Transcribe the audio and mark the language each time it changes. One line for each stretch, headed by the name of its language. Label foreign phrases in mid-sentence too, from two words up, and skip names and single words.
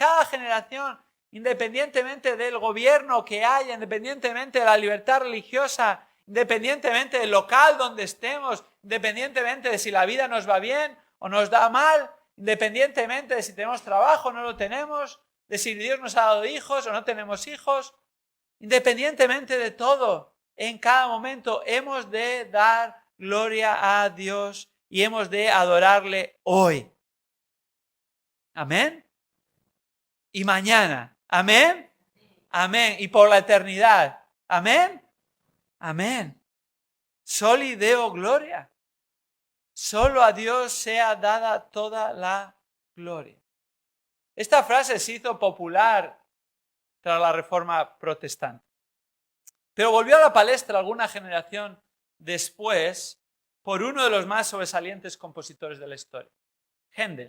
Spanish: cada generación, independientemente del gobierno que haya, independientemente de la libertad religiosa, independientemente del local donde estemos, independientemente de si la vida nos va bien o nos da mal, independientemente de si tenemos trabajo o no lo tenemos, de si Dios nos ha dado hijos o no tenemos hijos, independientemente de todo, en cada momento hemos de dar gloria a Dios y hemos de adorarle hoy. Amén. Y mañana. Amén. Amén. Y por la eternidad. Amén. Amén.
Latin: Soli Deo gloria.
Spanish: Solo a Dios sea dada toda la gloria. Esta frase se hizo popular tras la Reforma Protestante. Pero volvió a la palestra alguna generación después por uno de los más sobresalientes compositores de la historia, Händel.